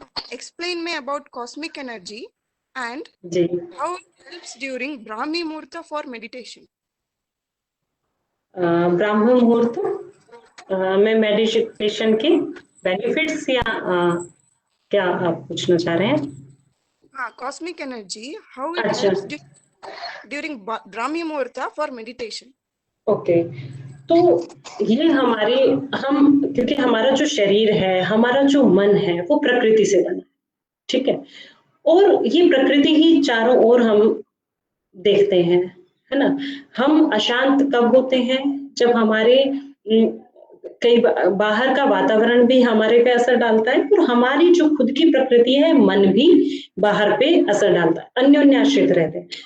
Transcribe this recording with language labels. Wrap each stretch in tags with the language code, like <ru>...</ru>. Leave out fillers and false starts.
<en>explain me about cosmic energy and</en> <hi>ji</hi> <en>how it helps during Brahmi Muhurta for meditation.</en> <hi>ब्राह्मण मुहूर्त में meditation के benefits या क्या आप पूछना चाह रहे हैं?</hi> <en>हाँ, cosmic energy, how it</en> <hi>अच्छा,</hi> <en>during Brahmi Muhurta for meditation.</en> <hi>Okay, तो ये हम क्योंकि हमारा जो शरीर है, हमारा जो मन है, वो प्रकृति से बना है, ठीक है, और ये प्रकृति ही चारों ओर हम देखते हैं, है ना। हम अशांत कब होते हैं? जब हमारे कई बाहर का वातावरण भी हमारे पे असर डालता है और हमारी जो खुद की प्रकृति है, मन भी बाहर पे असर डालता है, अन्योन्याश्रित रहते हैं।</hi>